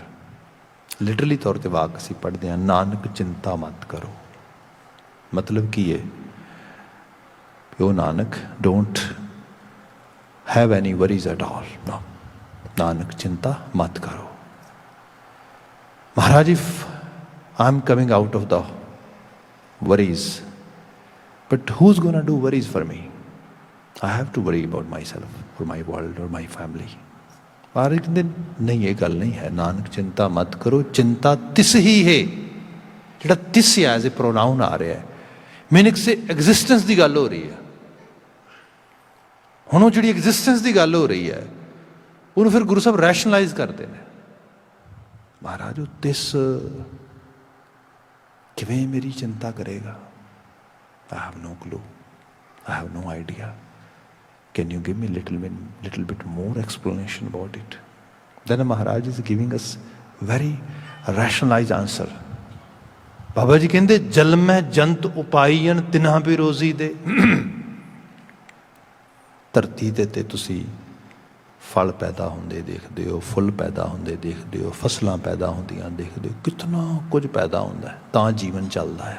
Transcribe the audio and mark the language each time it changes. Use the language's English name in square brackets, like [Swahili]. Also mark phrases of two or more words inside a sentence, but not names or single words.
[Punjabi] ਲਿਟਰਲੀ ਤੌਰ 'ਤੇ ਵਾਕ ਅਸੀਂ ਪੜ੍ਹਦੇ ਹਾਂ, ਨਾਨਕ ਚਿੰਤਾ ਮਤ ਕਰੋ। ਮਤਲਬ ਕੀ ਹੈ? ਉਹ ਨਾਨਕ, [English] don't have any worries at all. [Punjabi] ਨੋ, ਨਾਨਕ ਚਿੰਤਾ ਮਤ ਕਰੋ। [English] Maharaj, if I'm coming out of the worries, but who's going to do worries for me? I have to worry about myself or my world or my family. [Punjabi] Maharaj ਕਹਿੰਦੇ ਨਹੀਂ, ਇਹ ਗੱਲ ਨਹੀਂ ਹੈ। ਨਾਨਕ ਚਿੰਤਾ ਮਤ ਕਰੋ, ਚਿੰਤਾ ਤਿਸ ਹੀ ਹੈ ਜਿਹੜਾ ਤਿਸ [English] as a pronoun [Punjabi] ਆ ਰਿਹਾ, [English] meaning self existence [Punjabi] ਦੀ ਗੱਲ ਹੋ ਰਹੀ ਹੈ। ਹੁਣ ਉਹ ਜਿਹੜੀ ਐਗਜ਼ਿਸਟੈਂਸ ਦੀ ਗੱਲ ਹੋ ਰਹੀ ਹੈ ਉਹਨੂੰ ਫਿਰ ਗੁਰੂ ਸਾਹਿਬ ਰੈਸ਼ਨਲਾਈਜ਼ ਕਰਦੇ ਨੇ। ਮਹਾਰਾਜ ਉਹ ਤਿਸ ਕਿਵੇਂ ਮੇਰੀ ਚਿੰਤਾ ਕਰੇਗਾ? [English] I have no clue. I have no idea. Can you give me little bit more explanation about it? Then Maharaj is giving us very rationalized answer. [Punjabi] ਬਾਬਾ ਜੀ ਕਹਿੰਦੇ ਜਲਮੈ ਜੰਤ ਉਪਾਈਨ ਤਿਨ੍ਹਾਂ ਵੀ ਰੋਜ਼ੀ ਦੇ। ਧਰਤੀ ਤੇ ਤੁਸੀਂ ਫਲ ਪੈਦਾ ਹੁੰਦੇ ਦੇਖਦੇ ਹੋ, ਫੁੱਲ ਪੈਦਾ ਹੁੰਦੇ ਦੇਖਦੇ ਹੋ, ਫਸਲਾਂ ਪੈਦਾ ਹੁੰਦੀਆਂ ਦੇਖਦੇ ਹੋ, ਕਿਤਨਾ ਕੁਝ ਪੈਦਾ ਹੁੰਦਾ ਤਾਂ ਜੀਵਨ ਚੱਲਦਾ ਆ।